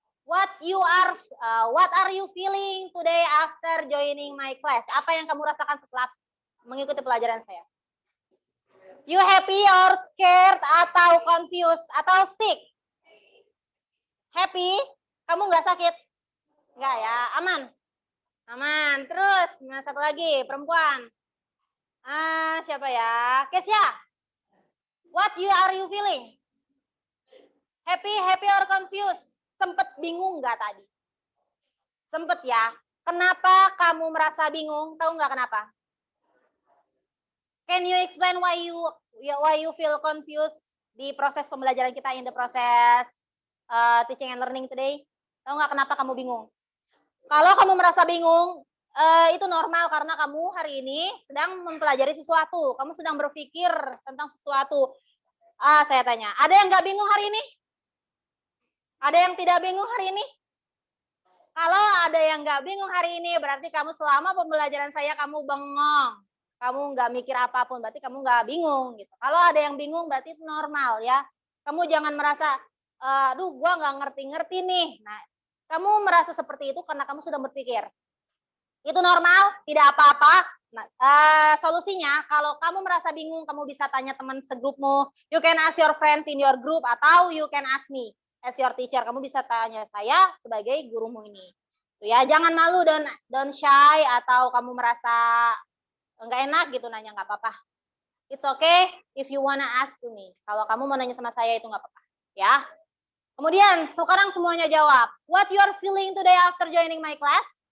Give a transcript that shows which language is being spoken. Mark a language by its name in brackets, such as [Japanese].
[English] What are you feeling today after joining my class? [Indonesian] Apa yang kamu rasakan setelah mengikuti pelajaran saya? [English] You happy or scared [Indonesian] atau [English] confused [Indonesian] atau [English] sick? Happy? [Indonesian] Kamu nggak sakit? Nggak ya? Aman? Aman. Terus, nah satu lagi, perempuan. Siapa ya? Kesya. [English] What are you feeling? Happy or confused? [Indonesian] Sempet bingung nggak tadi? Sempet ya. Kenapa kamu merasa bingung? Tahu nggak kenapa? [English] Can you explain why you feel confused [Indonesian] di proses pembelajaran kita [English] in the process teaching and learning today? [Indonesian] Tahu nggak kenapa kamu bingung? Kalau kamu merasa bingung, itu normal karena kamu hari ini sedang mempelajari sesuatu. Kamu sedang berpikir tentang sesuatu. Saya tanya, ada yang nggak bingung hari ini? Ada yang tidak bingung hari ini? Kalau ada yang nggak bingung hari ini, berarti kamu selama pembelajaran saya kamu bengong. Kamu nggak mikir apapun, berarti kamu nggak bingung. Gitu. Kalau ada yang bingung, berarti itu normal ya. Kamu jangan merasa, aduh gua nggak ngerti-ngerti nih. Nah, kamu merasa seperti itu karena kamu sudah berpikir. Itu normal, tidak apa-apa. Nah, solusinya, kalau kamu merasa bingung, kamu bisa tanya teman segrupmu. [English] You can ask your friends in your group, [Indonesian] atau [English] you can ask me as your teacher. [Indonesian] Kamu bisa tanya saya sebagai gurumu ini. Tuh ya, jangan malu, [English] don't shy, [Indonesian] atau kamu merasa enggak enak gitu nanya, nggak apa-apa. [English] It's okay if you wanna ask to me. [Indonesian] Kalau kamu mau nanya sama saya itu nggak apa-apa, ya. Kemudian sekarang semuanya jawab. [English] What you are feeling today after joining my class?